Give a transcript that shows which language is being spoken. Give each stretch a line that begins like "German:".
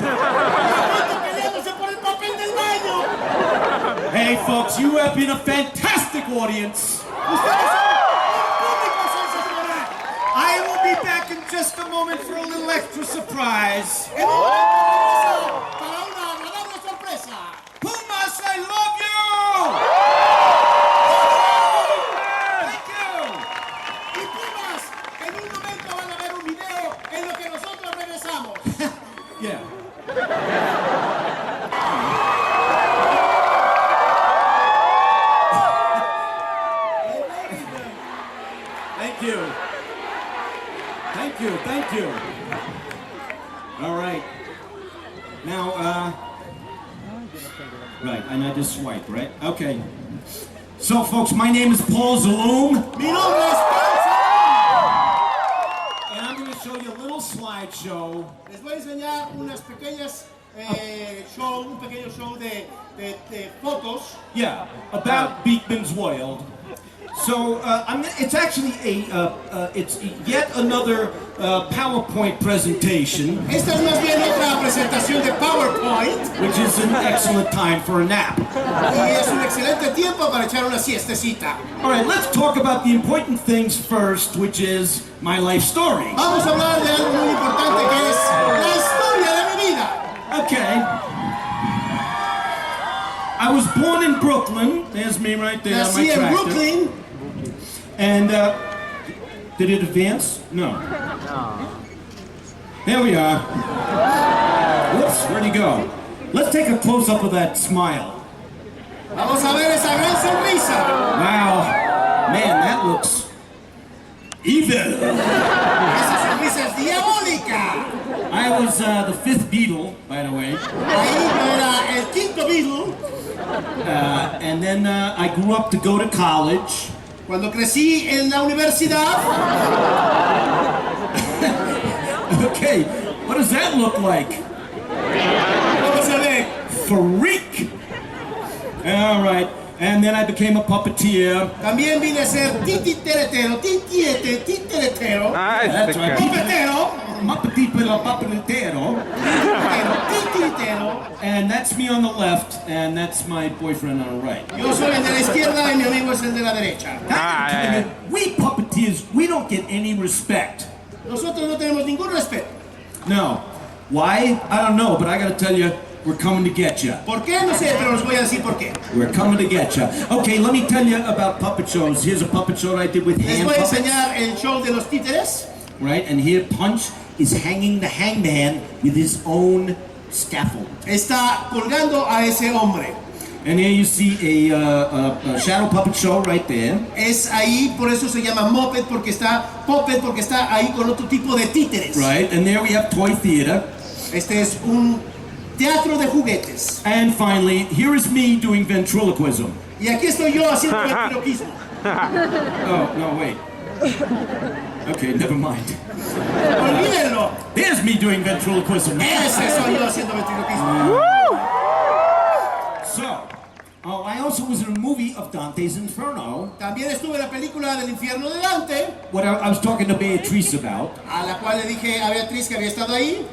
Spanish: Peleándose por el papel del baño.
English: Hey, folks, you have been a fantastic audience.
Spanish: Ustedes son un público sensacional.
English: I will be back in just a moment for a little extra surprise.
Spanish: En un momento regreso para una agradable sorpresa.
English: Pumas, I love you! Thank you!
Spanish: Y Pumas, en un momento van a ver un video en lo que nosotros regresamos.
English: Yeah. Thank you. Thank you, thank you. All right. Now, right, and I just swipe, right? Okay. So, folks, my name is Paul Zaloom,
Spanish: Mi nombre es Panza.
English: and I'm going to show you a little slideshow.
Spanish: Les voy a enseñar unas pequeñas un pequeño show de fotos.
English: Yeah, about Beakman's World. So it's actually it's yet another PowerPoint presentation,
Spanish: Esta es más bien otra presentación de PowerPoint
English: which is an excellent time for a nap.
Spanish: y es un excelente tiempo para echar una siestecita.
English: All right, let's talk about the important things first, which is my life story.
Spanish: Vamos a hablar de algo muy importante que es la historia de mi vida.
English: Okay. I was born in Brooklyn. There's me right there on my
Spanish: Nací en
English: tractor.
Spanish: Brooklyn.
English: And did it advance? No. There we are. Whoops, where'd he go? Let's take a close-up of that smile.
Spanish: Vamos a ver esa gran sonrisa.
English: Wow. Man, that looks evil.
Spanish: Esa sonrisa es diabólica.
English: I was the fifth Beatle, by the way.
Spanish: Ahí yo era el quinto Beatle.
English: And then I grew up to go to college.
Spanish: Cuando crecí en la universidad.
English: Okay, what does that look like?
Spanish: ¿Cómo se ve?
English: Freak! All right, and then I became a puppeteer.
Spanish: También vine a ser tititetero, tititetero,
English: That's right.
Spanish: pupetero,
English: Puppeteero.
Spanish: tititetero.
English: And that's me on the left, and that's my boyfriend on the right.
Spanish: Yo soy el de la izquierda y mi amigo es el de la derecha.
English: We puppeteers, we don't get any respect.
Spanish: Nosotros no tenemos ningún respeto.
English: No. Why? I don't know, but I gotta tell you, we're coming to get you.
Spanish: ¿Por qué? No sé, pero les voy a decir por qué.
English: We're coming to get you. Okay, let me tell you about puppet shows. Here's a puppet show I did with
Spanish: Les
English: hand
Spanish: voy a
English: puppets.
Spanish: enseñar el show de los títeres.
English: Right, and here Punch is hanging the hangman with his own scaffold.
Spanish: Está colgando a ese hombre.
English: And here you see a shadow puppet show right there.
Spanish: Es ahí, por eso se llama moped, porque está puppet, porque está ahí con otro tipo de títeres.
English: Right, and there we have toy theater.
Spanish: Este es un teatro de juguetes.
English: And finally, here is me doing ventriloquism.
Spanish: Y aquí estoy yo haciendo ventriloquismo.
English: Oh, no, wait. Okay, never mind.
Spanish: Olvídenlo.
English: There's me doing ventriloquism.
Spanish: Ese soy yo haciendo ventriloquismo.
English: So, I also was in a movie of Dante's Inferno.
Spanish: También estuve en la película del infierno de Dante,
English: What I was talking to Beatrice about.
Spanish: a la cual le dije a Beatriz que había estado ahí.